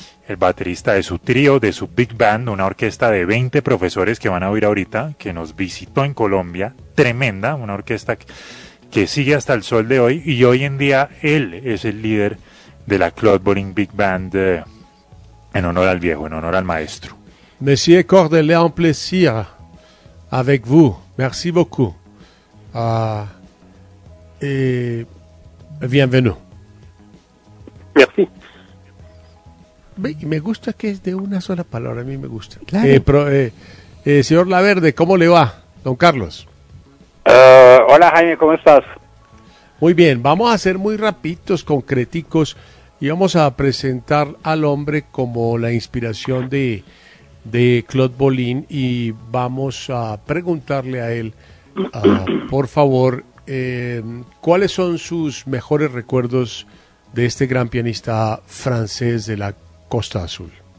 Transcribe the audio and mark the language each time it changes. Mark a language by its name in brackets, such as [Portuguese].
[Spanish] el baterista de su trío, de su big band, una orquesta de 20 profesores que van a oír ahorita, que nos visitó en Colombia, tremenda, una orquesta que sigue hasta el sol de hoy, y hoy en día él es el líder de la Claude Bolling Big Band, en honor al viejo, en honor al maestro. [French] Monsieur Cordelet, un plaisir avec vous, merci beaucoup, et bienvenue. Merci. [Spanish] Me gusta que es de una sola palabra, a mí me gusta. Claro. Señor Laverde, ¿cómo le va, don Carlos? Hola Jaime, ¿cómo estás? Muy bien, vamos a ser muy rapiditos, concreticos, y vamos a presentar al hombre como la inspiración de Claude Bolin, y vamos a preguntarle a él, por favor, ¿cuáles son sus mejores recuerdos de este gran pianista francés de la Costa Azul?